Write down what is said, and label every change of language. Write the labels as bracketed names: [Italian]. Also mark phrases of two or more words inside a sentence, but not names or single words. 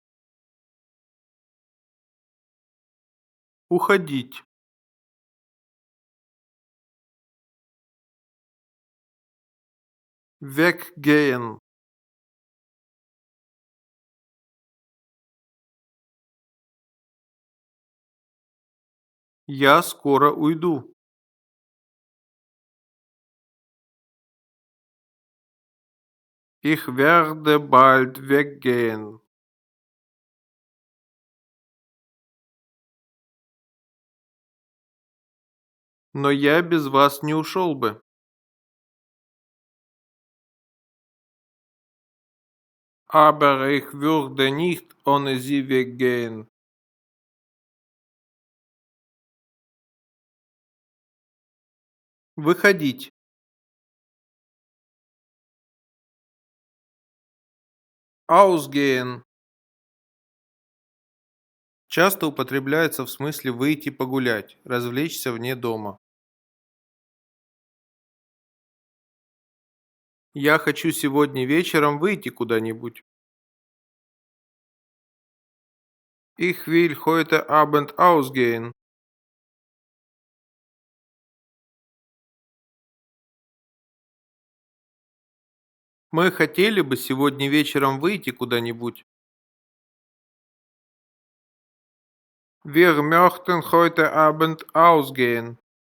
[Russian] Уходить. Weggehen. Я скоро уйду. [German] Ich werde bald weggehen. [Russian] Но я без вас не ушел бы. [German] Aber ich würde nicht ohne Sie weggehen. [Russian] Выходить. [German] Ausgehen. [Russian] Часто употребляется в смысле выйти погулять, развлечься вне дома. Я хочу сегодня вечером выйти куда-нибудь. [German] Ich will heute Abend ausgehen. [Russian] Мы хотели бы сегодня вечером выйти куда-нибудь. [German] Wir möchten heute Abend ausgehen.